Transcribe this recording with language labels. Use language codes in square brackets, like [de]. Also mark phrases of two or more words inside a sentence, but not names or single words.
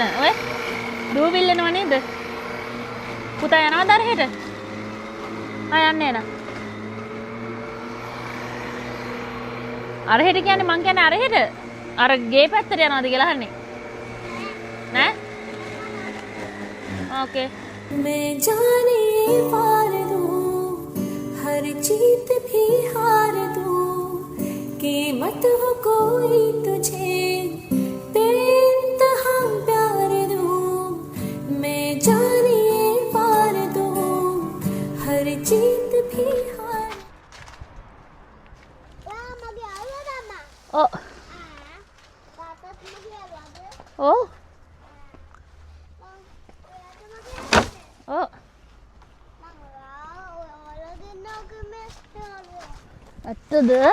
[si] ඔය දූවිල්ල එනව නේද? පුතා යනවද අරහෙට? යන්නේ නෑ. අරහෙට කියන්නේ මං කියන්නේ අරහෙට. අර ගේ පැත්තට යනවද කියලා අහන්නේ. නෑ? ඕකේ. [hi] मैं जाने पार दूं हर जीत भी हार दूं कीमत हो कोई तुझे बेइंतहा प्यार दूं मैं जाने पार दूं हर जीत भी हार [si] මගේ අල්ලද අම්මා? ඔව්. තාත්තත් මගේ අල්ලද? ඔව්. ඔව්. ඇත්තද?